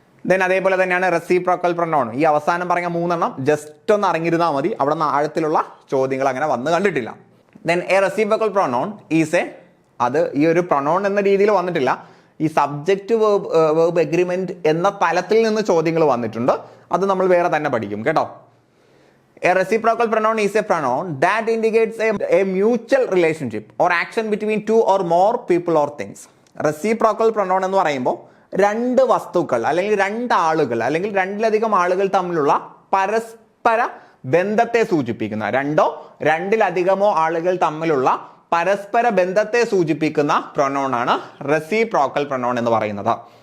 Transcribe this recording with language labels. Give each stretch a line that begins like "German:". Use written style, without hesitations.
Malayalam: Then അതേപോലെ തന്നെയാണ് reciprocal pronoun. ഈ അവസാനം പറഞ്ഞ 3 ജസ്റ്റ് ഒന്ന് അറിഞ്ഞിരുന്നാൽ മതി, അവിടെ നിന്ന് ആഴത്തിലുള്ള ചോദ്യങ്ങൾ അങ്ങനെ വന്ന് കണ്ടിട്ടില്ല.
English: then a reciprocal pronoun is
Malayalam: അത് ഈ ഒരു പ്രൊനൗൺ എന്ന രീതിയിൽ വന്നിട്ടില്ല, ഈ സബ്ജക്റ്റ് വേർബ് എഗ്രിമെന്റ് എന്ന തലത്തിൽ നിന്ന് ചോദ്യങ്ങൾ വന്നിട്ടുണ്ട്. അത് നമ്മൾ വേറെ തന്നെ പഠിക്കും കേട്ടോ.
English: A reciprocal pronoun is a pronoun that indicates a mutual relationship or action between two or more people or things.
Malayalam: Reciprocal pronoun എന്ന് പറയുമ്പോൾ 2 വസ്തുക്കൾ അല്ലെങ്കിൽ 2 ആളുകൾ അല്ലെങ്കിൽ 2ലധികം ആളുകൾ തമ്മിലുള്ള പരസ്പര ബന്ധത്തെ സൂചിപ്പിക്കുന്ന, 2-2-ലധികമോ ആളുകൾ തമ്മിലുള്ള പരസ്പര ബന്ധത്തെ സൂചിപ്പിക്കുന്ന പ്രൊനൗൺ ആണ് റെസിപ്രോക്കൽ പ്രൊനൗൺ എന്ന് പറയുന്നത്.